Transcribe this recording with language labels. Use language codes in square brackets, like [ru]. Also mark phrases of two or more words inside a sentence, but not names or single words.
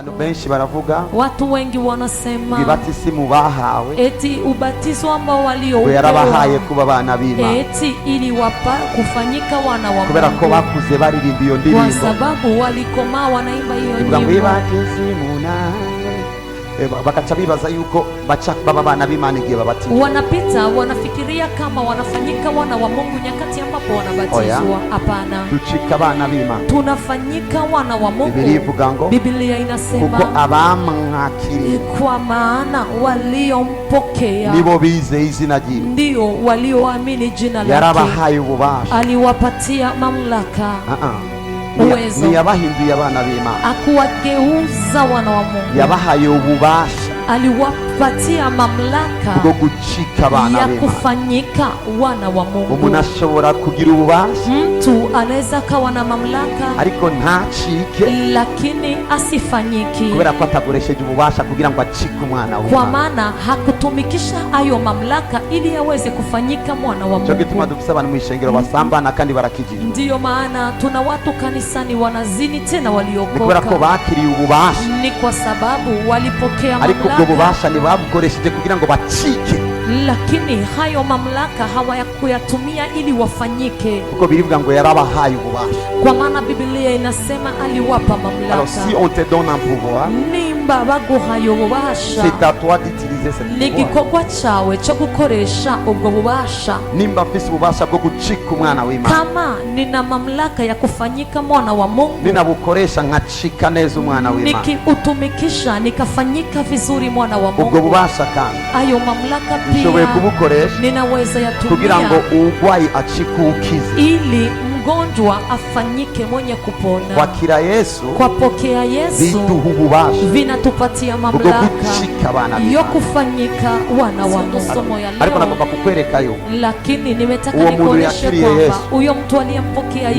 [rw] benshi baravuga, [sw] watu wengi wanasema [rw] ibatisimu bahawe [sw] eti ubatizo ambao waliopewa [rw] yarabahaye kuba abana b'Imana, [sw] eti ili kufanyika wana wa Mungu, [rw] kubera ko bakuze baririmba iyo ndirimbo, [sw] kwa sababu walikomaa wanaimba hiyo nyimbo. [rw] Ibatisimu nawe bakaca bibaza yuko baca baba bana b'Imana igihe babatizwa, [sw] wanapita wanafikiria kama wanafanyika wana wa Mungu nyakati ambapo wanabatizwa. Hapana, [rw] ducika bana b'Imana, [sw] tunafanyika wana wa Mungu. [rw] Biblia ivuga ngo, [sw] Biblia inasema [rw] kuko abamwakiriye, [sw] kwa maana waliompokea [rw] nibo bize izina ryiwe, [sw] ndio walioamini jina lake. [rw] Yarabahaye ububasha, [sw] aliwapatia mamlaka, uwezo. [rw] Niyabahinduye abana b'Imana, [sw] akuwageuza wana wa Mungu. [rw] Yabahaye ububasha, [sw] aliwapatia mamlaka [rw] bwo gucika abana ya b'Imana, [sw] kufanyika wana wa Mungu. [rw] Umuntu ashobora kugira ububasha, [sw] mtu anaweza kawa na mamlaka [rw] ariko ntacike, [sw] lakini asifanyiki, [rw] kubera ko atakoresheje ububasha kugira ngo acike umwana w'Imana, [sw] kwa maana hakutumikisha ayo mamlaka ili aweze kufanyika mwana wa Mungu. [rw] Cyo gituma dufise abantu mu ishengero basambana kandi barakijijwe. [sw] Ndiyo maana tuna watu kanisani wanazini tena waliokoka, [rw] kubera ko bakiriye ububasha, [sw] ni kwa sababu walipokea mamlaka, [rw] ariko ubwo bubasha ni babukoresheje kugira ngo bacike, [sw] lakini hayo mamlaka hawayakuyatumia ili wafanyike, [rw] kuko birivuga ngo yarabahaye ububasha, [sw] kwa maana Biblia inasema aliwapa mamlaka. [fr] Alors si on te donne un pouvoir, [rw] nimba baguhaye ububasha, [fr] c'est à toi d'utiliser ce pouvoir, [rw] ni gikorwa cawe cyo gukoresha ubwo bubasha. Nimba mfise ububasha bwo gucika umwana w'Imana, [sw] kama nina mamlaka ya kufanyika mwana wa Mungu, [rw] ninabukoresha nkacika neza umwana w'Imana, [sw] nikiutumikisha nikafanyika vizuri mwana wa Mungu, [rw] ubwo bubasha kandi [sw] ayo mamlaka [rw] nishoboye kubukoresha [sw] ninaweza yatumia [rw] kugira ngo urwayi acike ukize, [sw] ili mgonjwa afanyike mwenye kupona. Kwa kila Yesu, kwa pokea Yesu, [rw] biduha ububasha, [sw] vinatupatia mamlaka yo kufanyika wana wa Mungu. [rw] Ariko nagomba kukwereka yo, [sw] lakini nimetaka nikuoneshe kwamba huyo mtu aliyempokea Yesu